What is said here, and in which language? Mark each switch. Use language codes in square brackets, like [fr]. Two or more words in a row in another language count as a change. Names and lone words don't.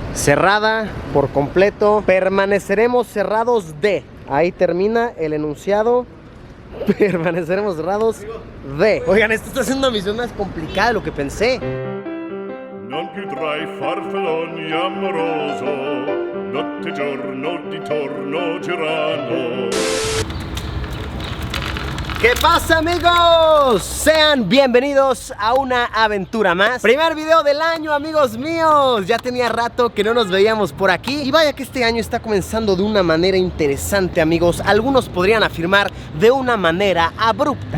[es] cerrada por completo. Permaneceremos cerrados de. Ahí termina el enunciado. Permaneceremos cerrados de. Oigan, esto está siendo una misión más complicada de lo que pensé. [it] Non più tra i farfalloni amoroso, notte e giorno di torno girano. [es] ¿Qué pasa, amigos? Sean bienvenidos a una aventura más. Primer video del año, amigos míos. Ya tenía rato que no nos veíamos por aquí. Y vaya que este año está comenzando de una manera interesante, amigos. Algunos podrían afirmar de una manera abrupta.